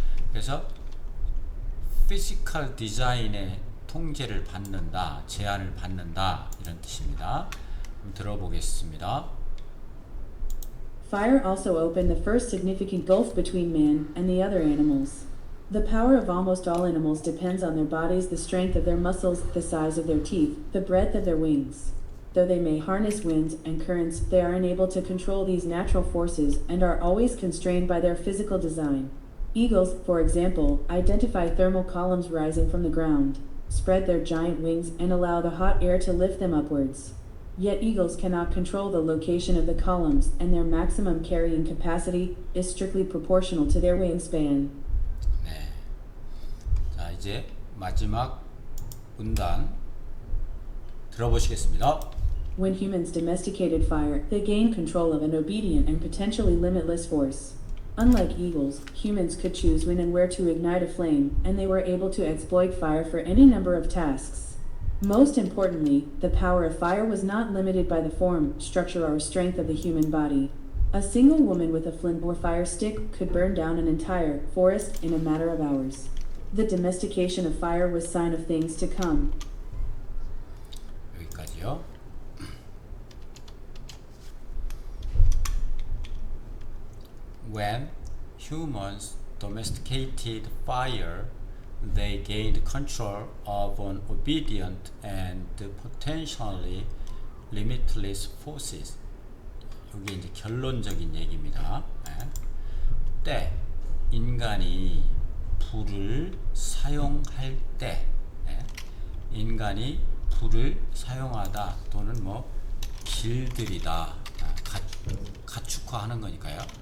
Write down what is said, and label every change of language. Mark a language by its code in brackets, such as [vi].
[ko] 그래서 physical design의 통제를 받는다, 제한을 받는다 이런 뜻입니다. 한번 들어보겠습니다. [en] Fire also opened the first significant gulf between man and the other animals. The power of almost all animals depends on their bodies, the strength of their muscles, the size of their teeth, the breadth of their wings. Though they may harness winds and currents, they are unable to control these natural forces and are always constrained by their physical design. Eagles, for example, identify thermal columns rising from the ground, spread their giant wings, and allow the hot air to lift them upwards. Yet eagles cannot control the location of the columns, and their maximum carrying capacity is strictly proportional to their wingspan. [ko] 네. 자, 이제 마지막 문단 들어보시겠습니다. [en] When humans domesticated fire, they gained control of an obedient and potentially limitless force. Unlike eagles, humans could choose when and where to ignite a flame, and they were able to exploit fire for any number of tasks. Most importantly, the power of fire was not limited by the form, structure, or strength of the human body. A single woman with a flint or fire stick could burn down an entire forest in a matter of hours. The domestication of fire was a sign of things to come. [ko] 여기까지요. [en] when humans domesticated fire, they gained control of an obedient and potentially limitless forces. [ko] 이게 이제 결론적인 얘기입니다. 때 인간이 불을 사용할 때, 인간이 불을 사용하다 또는 뭐 길들이다, 가축화하는 거니까요.